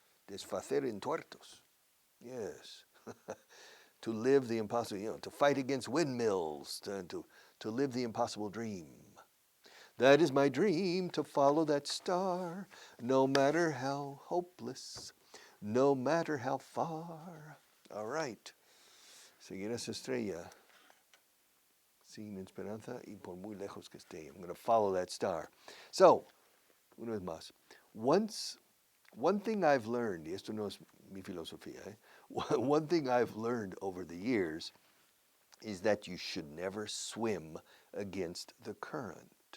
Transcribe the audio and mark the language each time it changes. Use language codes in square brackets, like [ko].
[es] Desfacer en tuertos. [en] Yes. To live the impossible, to fight against windmills, to live the impossible dream. That is my dream, to follow that star, no matter how hopeless, no matter how far. All right. [es] Seguir esa estrella, sin esperanza y por muy lejos que esté. [en] I'm going to follow that star. So, [es] una vez más. [en] One thing I've learned, [es] y esto no es mi filosofía, [en] one thing I've learned over the years is that you should never swim against the current.